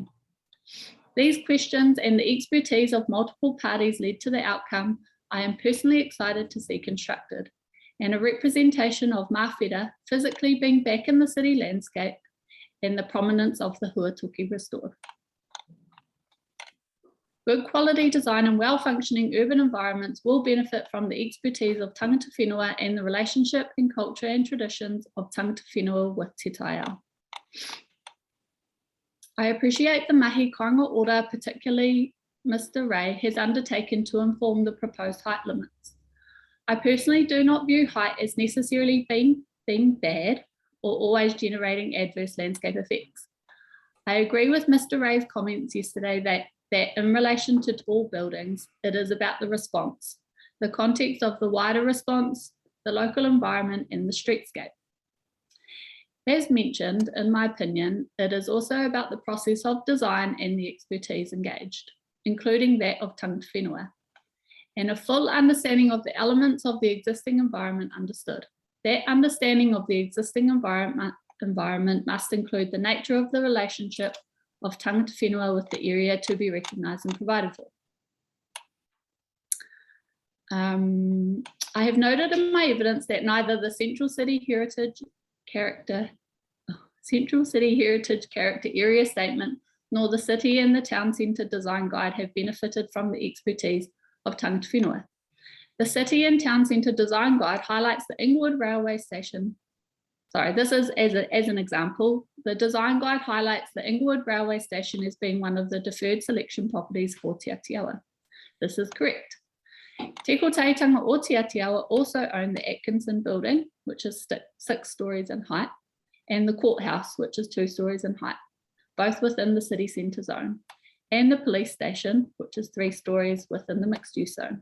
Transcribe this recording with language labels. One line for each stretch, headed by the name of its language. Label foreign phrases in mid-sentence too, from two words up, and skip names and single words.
English: These questions and the expertise of multiple parties led to the outcome I am personally excited to see constructed, and a representation of Mawhera physically being back in the city landscape and the prominence of the Huatoki restored. Good quality design and well-functioning urban environments will benefit from the expertise of
Māori: tangata whenua
English: and the relationship and culture and traditions of
Māori: tangata whenua
English: with Te Taiao. I appreciate the mahi koanga order, particularly Mr. Ray, has undertaken to inform the proposed height limits. I personally do not view height as necessarily being bad or always generating adverse landscape effects. I agree with Mr. Ray's comments yesterday that in relation to tall buildings, it is about the response, the context of the wider response, the local environment and the streetscape. As mentioned, in my opinion, it is also about the process of design and the expertise engaged, including that of
Māori: tangata whenua,
English: and a full understanding of the elements of the existing environment understood. That understanding of the existing environment must include the nature of the relationship of
Māori: tangata whenua
English: with the area to be recognised and provided for. I have noted in my evidence that neither the Central City Heritage Character Area Statement nor the City and the Town Centre Design Guide have benefited from the expertise of
Māori: tangata whenua.
English: The City and Town Centre Design Guide highlights the Inglewood Railway Station. Sorry, this is as an example. The design guide highlights the Inglewood Railway Station as being one of the deferred selection properties for Te Atiawa. This is correct. Te Kotaitanga o Te Atiawa also own the Atkinson building, which is 6 stories in height, and the courthouse, which is 2 stories in height, both within the city centre zone, and the police station, which is 3 stories within the mixed use zone.